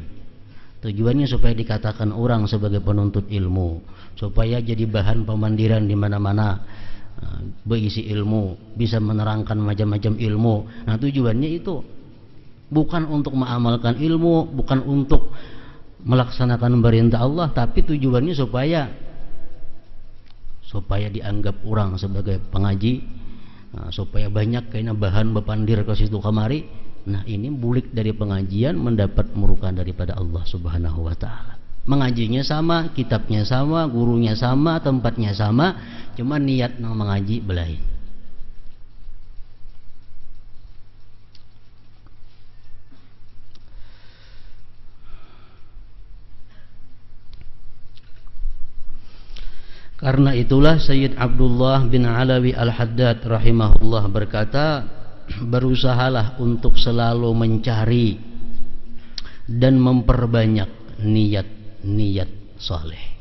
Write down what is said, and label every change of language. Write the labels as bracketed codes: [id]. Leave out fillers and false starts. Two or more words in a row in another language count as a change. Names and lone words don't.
[id] Tujuannya supaya dikatakan orang sebagai penuntut ilmu, supaya jadi bahan pemandiran di mana-mana, berisi ilmu, bisa menerangkan macam-macam ilmu. Nah, tujuannya itu bukan untuk mengamalkan ilmu, bukan untuk melaksanakan perintah Allah, tapi tujuannya supaya dianggap orang sebagai pengaji, [bjn] supaya banyak kayaknya bahan bepandir ke situ kamari. Nah, ini bulik dari pengajian mendapat murka daripada [ar] الله سبحانه وتعالى. [bjn] Mengajinya sama, kitabnya sama, gurunya sama, tempatnya sama, cuma niat nang mengaji belain. [id] Karena itulah Sayyid Abdullah bin Alawi Al-Haddad rahimahullah berkata, berusahalah untuk selalu mencari dan memperbanyak niat-niat saleh.